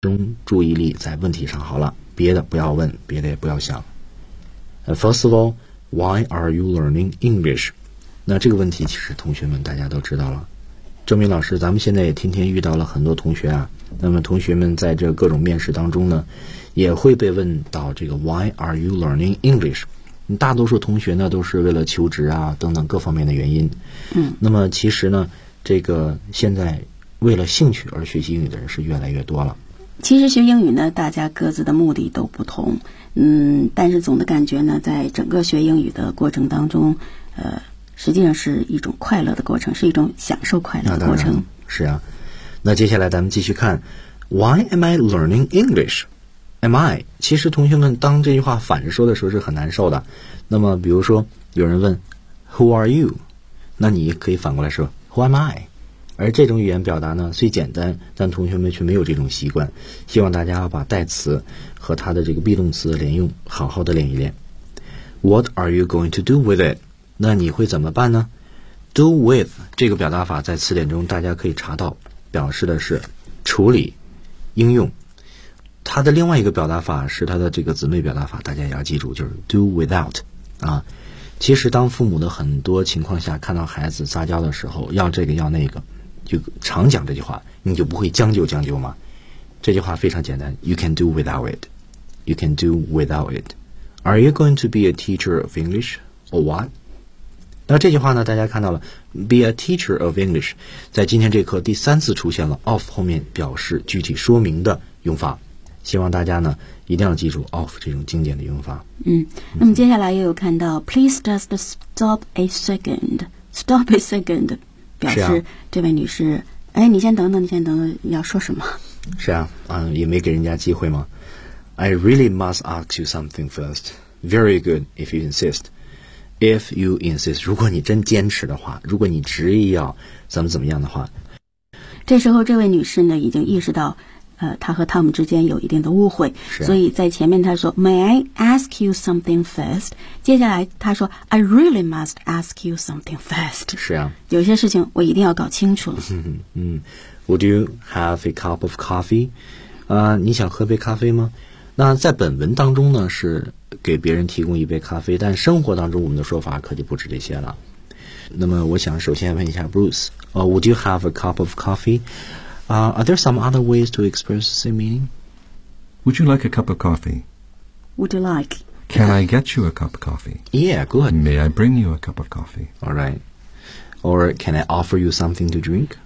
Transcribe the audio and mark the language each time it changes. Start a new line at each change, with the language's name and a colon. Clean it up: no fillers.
Chinese: 中注意力在问题上好了，别的不要问，别的也不要想。
English: First of all, why are you learning English?
Chinese: 那这个问题其实同学们大家都知道了。郑明老师，咱们现在也天天遇到了很多同学啊，那么同学们在这各种面试当中呢，也会被问到这个
English: why are you learning English?
Chinese: 大多数同学呢都是为了求职啊等等各方面的原因，那么其实呢这个现在为了兴趣而学习英语的人是越来越多了。其实学英语呢大家各自的目的都不同，但是总的感觉呢在整个学英语的过程当中实际上是一种快乐的过程，是一种享受快乐的过程。是啊，那接下来咱们继续看
English: Why am I learning English? Am I?
Chinese: 其实同学们当这句话反着说的时候是很难受的。那么比如说有人问
English: Who are you?
Chinese: 那你可以反过来说
English: Who am I?
Chinese: 而这种语言表达呢虽简单，但同学们却没有这种习惯。希望大家要把代词和它的这个 be 动词的连用好好的练一练。
English: What are you going to do with it?
Chinese: 那你会怎么办呢？Do with 这个表达法在词典中大家可以查到，表示的是处理、应用。它的另外一个表达法是它的这个姊妹表达法，大家也要记住，就是 do without 啊。其实当父母的很多情况下看到孩子撒娇的时候要这个要那个，就常讲这句话，你就不会将就将就吗？这句话非常简单，
English: you can do without it, you can do without it. Are you going to be a teacher of English or what?
Chinese: 那这句话呢大家看到了
English: be a teacher of English
Chinese: 在今天这课第三次出现了 of 后面表示具体说明的用法，希望大家呢一定要记住 of 这种经典的用法。那么接下来又有看到
English: please just stop a second,
Chinese: stop a second 表示、这位女士哎，你先等等，你先等等，要说什么？是啊，也没给人家机会吗？
English: I really must ask you something first. Very good if you insist. If you insist,
Chinese: 如果你真坚持的话，如果你执意要怎么怎么样的话，这时候这位女士呢已经意识到他和汤姆之间有一定的误会，所以在前面他说 May I ask you something first? 接下来他说
English: I really must ask you something first.
Chinese: 是啊，有些事情我一定要搞清楚。
English: Would you have a cup of coffee?
Chinese: 你想喝杯咖啡吗？那在本文当中呢是给别人提供一杯咖啡，但生活当中我们的说法可就不止这些了。那么我想首先问一下
English: Bruce, Would you have a cup of coffee? Are there some other ways to express the same meaning? Would you like a cup of coffee? Would you like? Can I get you a cup of coffee? Yeah, good. May I bring you a cup of coffee? All right. Or can I offer you something to drink?